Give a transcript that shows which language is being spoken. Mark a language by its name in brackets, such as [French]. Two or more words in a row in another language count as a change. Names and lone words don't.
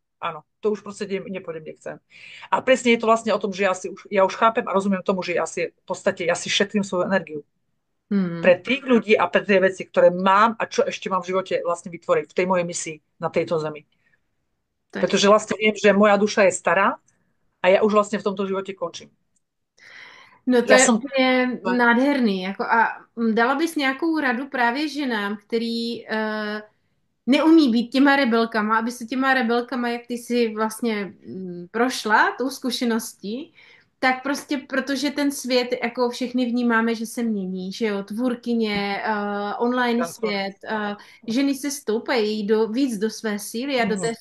[Slovak] Áno, to už proste nepôjdem, nechcem. A presne je to vlastne o tom, že ja už chápem a rozumiem tomu, že ja si šetrím svoju energiu Hmm. pre tých ľudí a pre tie veci, ktoré mám a čo ešte mám v živote vlastne vytvoriť v tej mojej misii na tejto zemi. Tak. Pretože vlastne viem, že moja duša je stará a ja už vlastne v tomto živote končím. [Czech] No to [Slovak] Ja [Czech] je [Slovak] som... [Czech] úplně nádherný. Jako a dala bys nějakou radu právě ženám, který neumí být těma rebelkama, aby se těma rebelkama, jak ty si vlastně prošla tou zkušeností, tak prostě, protože ten svět, jako všechny vnímáme, že se mění, že jo, tvůrkyně, online svět, ženy se stoupají víc do své síly a do té